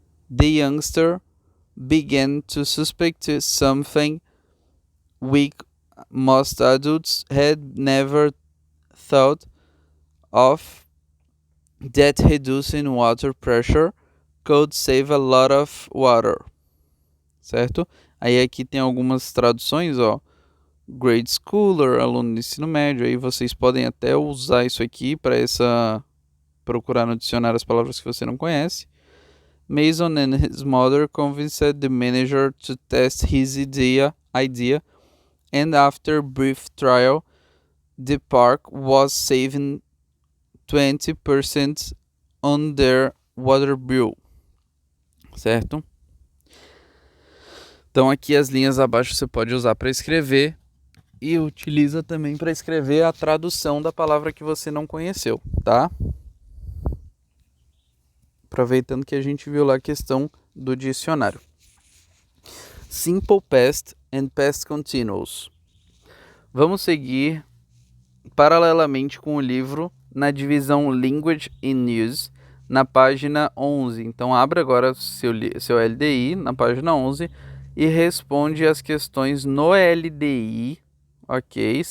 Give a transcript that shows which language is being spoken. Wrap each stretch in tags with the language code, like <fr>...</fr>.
<en>The youngster began to suspect something most adults had never thought of, that reducing water pressure could save a lot of water.</en> <pt>Certo? Aí aqui tem algumas traduções, ó. Grade schooler, aluno de ensino médio. Aí vocês podem até usar isso aqui para procurar no dicionário as palavras que você não conhece.</pt> <en>Mason and his mother convinced the manager to test his idea, and after brief trial, the park was saving 20% on their water bill.</en> <pt>Certo? Então aqui as linhas abaixo você pode usar para escrever e utiliza também para escrever a tradução da palavra que você não conheceu, tá? Aproveitando que a gente viu lá a questão do dicionário.</pt> <en>Simple Past and Past Continuous.</en> <pt>Vamos seguir paralelamente com o livro na divisão Language and Use, na página 11. Então abra agora seu LDI na página 11 e responde as questões no LDI, ok?</pt>